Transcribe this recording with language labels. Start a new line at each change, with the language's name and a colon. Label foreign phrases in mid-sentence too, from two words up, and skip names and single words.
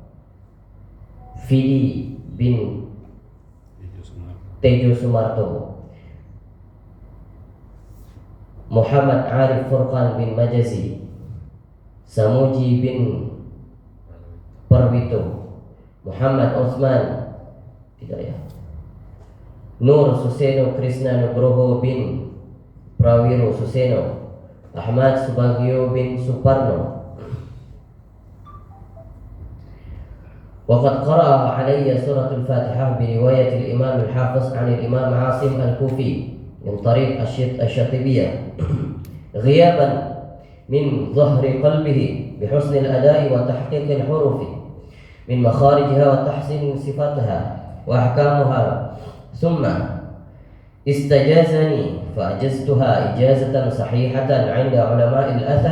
Indonesian: Fidi bin Tejo Sumarto, Muhammad Arif Furqan bin Majazi, Samuji bin Parwito, Muhammad Osman tidak ya, Nur Suseno Krishna Nugroho bin Prawiro Suseno, Ahmad Subagio bin Suparno.
Arabic: وقد قرأ علي سورة الفاتحة برواية الإمام الحافظ عن الإمام عاصم الكوفي من طريق الشاطبية غيابا من ظهر قلبه بحسن الأداء وتحقيق الحروف من مخارجها وتحسين صفاتها وأحكامها، ثم استجازني فأجزتها إجازة صحيحة عند علماء الأثر،